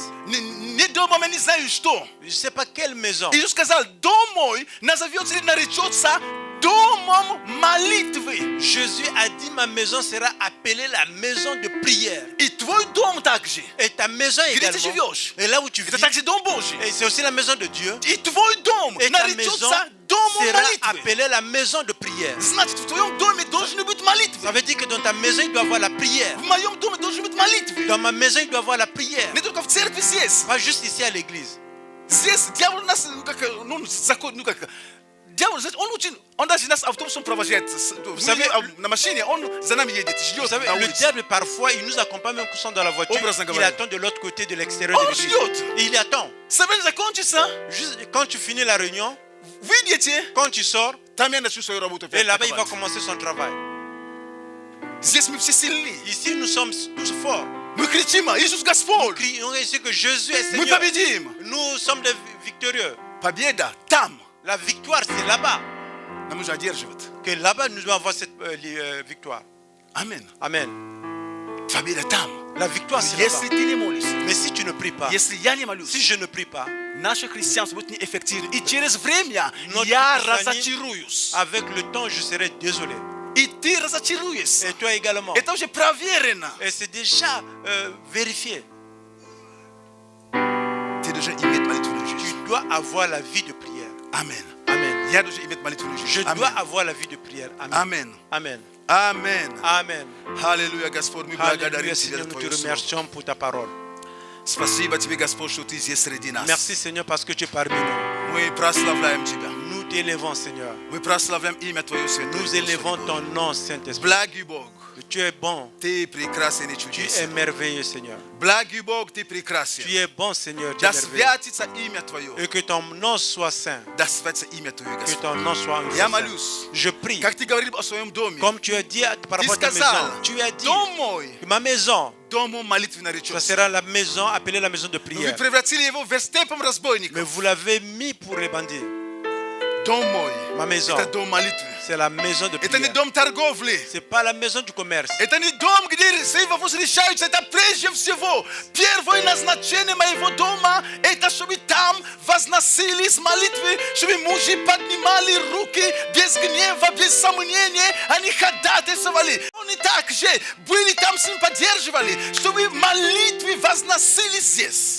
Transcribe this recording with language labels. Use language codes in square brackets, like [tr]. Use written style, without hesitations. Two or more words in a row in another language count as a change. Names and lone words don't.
[ru] не домом, я не знаю что. [fr] Je sais pas quelle maison. [ru] Иисус сказал, дом мой назовется или наречется домом молитвы. [fr] Jésus a dit, ma maison sera appelée la maison de prière. [ru] И твой дом также. [fr] Et ta maison [ru] Где ты [fr] également. [ru] живешь? [fr] Et là où tu [ru] Это [fr] vis, [ru] также дом Божий. [fr] et c'est aussi la maison de Dieu. [ru] И твой дом [fr] Et ta maison [ru] наречется домом [fr] sera [ru] молитвы. [fr] appelée la maison de prière. [ru] Значит, в твоем доме должны быть [fr] Ça [ru] молитвы. [fr] veut dire que dans ta maison, il doit y avoir la prière. [ru] В моем доме должны быть молитвы. [fr] Dans ma maison, il doit y avoir la prière. [ru] Не только в церкви здесь. [fr] Pas juste ici à l'église. [ru] Здесь дьявол нас, дьявол, знаете, он даже нас автобусом провожает. На машине, он за нами едет, [fr] Vous [ru] ждет [fr] savez, [ru] на [fr] le [ru] улице. [fr] diable, parfois, il nous accompagne même quand nous sommes dans la voiture. [ru] Образно [fr] Il [ru] говоря. [fr] attend de l'autre côté de l'extérieur de [ru] Он [fr] l'église. [ru] ждет. [fr] Et il attend. [ru] Собрание закончится, [fr] Juste quand tu finis la réunion, [ru] выйдете, [fr] quand tu sors, [ru] там я начну свою работу. [fr] et là-bas, il va commencer son travail. [ru] Здесь мы все сильны. [fr] Ici, nous sommes tous forts. [ru] Мы кричим, Иисус [fr] Nous [ru] Господь. [fr] crions ici que Jésus est [ru] Мы [fr] Seigneur. [ru] победим. [fr] Nous sommes des victorieux. [ru] Победа там. [fr] La victoire, c'est là-bas. [ru] Нам нужно одерживать. [fr] Que là-bas, nous devons avoir cette victoire. [ru] Аминь. [fr] Amen. [ru] Победа там. [fr] La victoire, c'est [ru] Если [fr] là-bas. [ru] ты не молишься, [fr] Mais si tu ne pries pas, [ru] если я не [fr] si [ru] молюсь, [fr] je ne prie pas, [ru] наше христианство будет неэффективно. И через время [fr] Notre [ru] я [fr] christianisme- [ru] разочаруюсь. [fr] avec le temps, je serai désolé. [ru] И ты разочаруешься. [fr] Et toi également. [ru] Это уже проверено. [fr] Et c'est déjà vérifié. [ru] Ты должен иметь молитвенную [fr] Tu [ru] жизнь. [fr] dois avoir la vie de prière. [ru] Аминь. [fr] Amen. [ru] Я должен иметь молитвенную [fr] Je [ru] жизнь. [fr] dois [ru] Аминь. [fr] avoir la vie de prière. Amen. Amen. Amen. [ru] Аминь. [fr] Amen. [ru] Аллилуйя, Господь, мы благодарим [fr] Alléluia, [ru] Тебя [fr] Seigneur, [ru] за [fr] nous te [ru] Твое Слово. [fr] remercions pour ta parole. [ru] Спасибо Тебе, Господь, что Ты здесь среди нас. [fr] Merci, Seigneur, parce que tu es parmi nous. [ru] Мы прославляем Тебя. [fr] Nous t'élevons, Seigneur. [ru] Мы прославляем имя Твое Святое. [fr] Nous élevons ton nom, Saint-Esprit. [ru] Благий Бог, [fr] Tu es bon. [ru] Ты прекрасен и [fr] Tu es [ru] чудесен. [fr] merveilleux, Seigneur. [ru] Благий Бог, Ты [fr] Tu [ru] прекрасен. [fr] es bon, Seigneur. Tu [ru] Да [fr] es merveilleux. [ru] святится имя Твое. [fr] Et que ton nom soit saint. [ru] Да святится имя Твое, [fr] Que [ru] Господь. [fr] ton nom soit [ru] Я [fr] saint. [ru] молюсь. [fr] Je prie. [ru] Как Ты говорил о своем доме. [fr] Comme tu as dit par [ru] Ты [fr] rapport à ta [ru] сказал, [fr] maison. Tu as dit [ru] дом мой, [fr] que ma maison, [ru] домом молитвы [fr] ça [ru] наречется. [fr] sera la maison appelée la maison de [ru] Но вы [fr] prière. [ru] превратили его в вертепом [fr] Mais [ru] разбойников. [fr] vous l'avez mis pour les bandits. [ru] Дом мой, [fr] Ma maison, [ru] это дом молитвы. [fr] c'est la maison de [ru] Это не [fr] prière. [ru] дом торговли. [fr] C'est pas la maison du commerce. [ru] Это не дом, где все вопросы решаются. Это прежде всего первое назначение моего дома. Это чтобы там возносились молитвы, чтобы мужи поднимали руки без гнева, без сомнения. Они ходатайствовали. Они также были там с ним, поддерживали, чтобы молитвы возносились здесь.